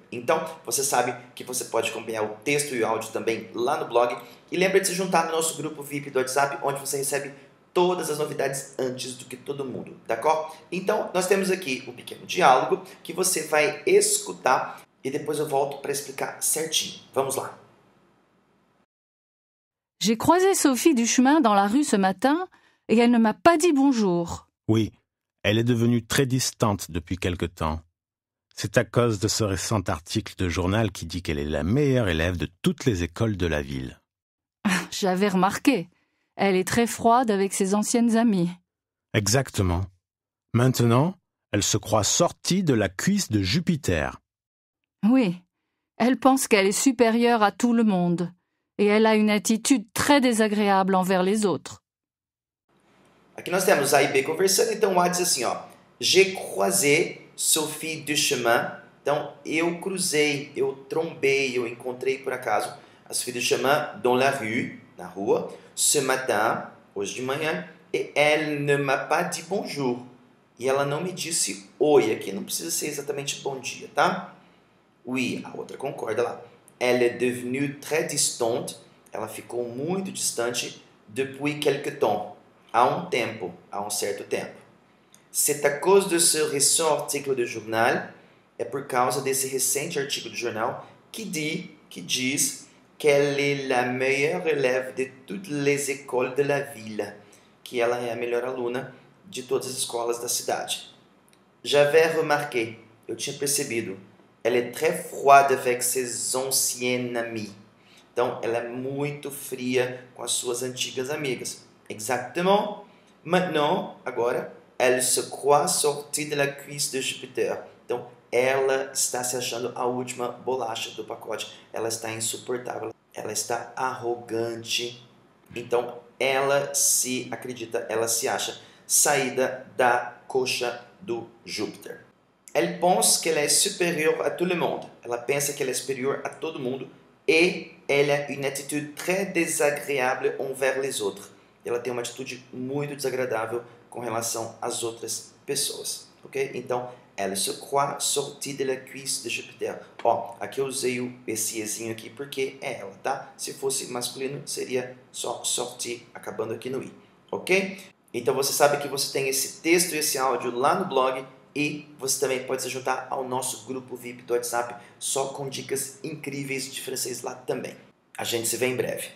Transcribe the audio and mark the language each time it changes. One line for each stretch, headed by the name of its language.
Portuguese: Então, você sabe que você pode acompanhar o texto e o áudio também lá no blog. E lembra de se juntar no nosso grupo VIP do WhatsApp, onde você recebe todas as novidades antes do que todo mundo, d'accord? Então, nós temos aqui um pequeno diálogo que você vai escutar e depois eu volto para explicar certinho. Vamos lá.
French: J'ai croisé Sophie du chemin dans la rue ce matin et elle ne m'a pas dit bonjour. Oui, elle est devenue très distante depuis quelque temps. C'est à cause de ce récent article de journal qui dit qu'elle est la meilleure élève de toutes les écoles de la ville. J'avais remarqué. Elle est très froide avec ses anciennes amies. Exactement. Maintenant, elle se croit sortie de la cuisse de Jupiter. Oui, elle pense qu'elle est supérieure à tout le monde et elle a une attitude très désagréable envers les autres.
Portuguese: Aqui nós temos A e B conversando, então o A diz assim, ó.
French: J'ai croisé Sophie du chemin.
Portuguese: Então, eu cruzei, eu trombei, eu encontrei por acaso a Sophie du chemin
French: dans la rue,
Portuguese: na rua,
French: ce matin,
Portuguese: hoje de manhã,
French: et elle ne m'a pas dit bonjour.
Portuguese: E ela não me disse oi. Aqui não precisa ser exatamente bom dia, tá? Oui, a outra concorda lá.
French: Elle est devenue très distante.
Portuguese: Ela ficou muito distante
French: depuis quelque temps.
Portuguese: Há um tempo, há um certo tempo.
French: C'est à cause de ce récent article de journal.
Portuguese: É por causa desse recente artigo de jornal que diz
French: qu'elle est la meilleure élève de toutes les écoles de la ville.
Portuguese: Que ela é a melhor aluna de todas as escolas da cidade.
French: J'avais remarqué.
Portuguese: Eu tinha percebido.
French: Elle est très froide avec ses anciennes amies.
Portuguese: Então, ela é muito fria com as suas antigas amigas.
French: Exactement. Maintenant,
Portuguese: agora,
French: elle se croit sortie de la cuisse de Jupiter.
Portuguese: Então, ela está se achando a última bolacha do pacote. Ela está insuportável. Ela está arrogante. Então, ela se acredita, ela se acha saída da coxa do Júpiter.
French: Elle pense qu'elle est supérieure à tout le monde.
Portuguese: Ela pensa que ela é superior a todo mundo.
French: Et elle a une attitude très désagréable envers les autres.
Portuguese: Ela tem uma atitude muito desagradável com relação às outras pessoas. Ok? Então,
French: elle se croit sortie de la cuisse de Jupiter.
Portuguese: Ó, aqui eu usei esse ezinho aqui porque é ela, tá? Se fosse masculino, seria só sortie, acabando aqui no i. Ok? Então, você sabe que você tem esse texto e esse áudio lá no blog. E você também pode se juntar ao nosso grupo VIP do WhatsApp, só com dicas incríveis de francês lá também. A gente se vê em breve.